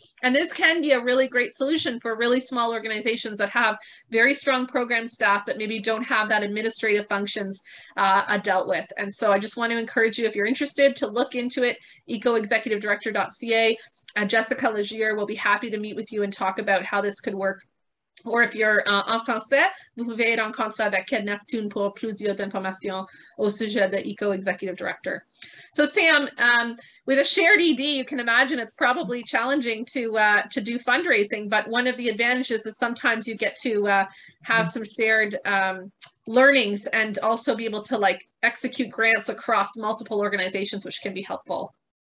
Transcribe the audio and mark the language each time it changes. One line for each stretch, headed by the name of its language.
English: And this can be a really great solution for really small organizations that have very strong program staff, but maybe don't have that administrative functions dealt with. And so I just want to encourage you, if you're interested, to look into it, ecoexecutivedirector.ca. Jessica Leger will be happy to meet with you and talk about how this could work. Or if you're
French: en français, vous pouvez rencontrer avec Ked Neptune pour plusieurs informations au sujet de ECO Executive Director.
English: So Sam, with a shared ED, you can imagine it's probably challenging to do fundraising, but one of the advantages is sometimes you get to have some shared learnings and also be able to like execute grants across multiple organizations, which can be helpful.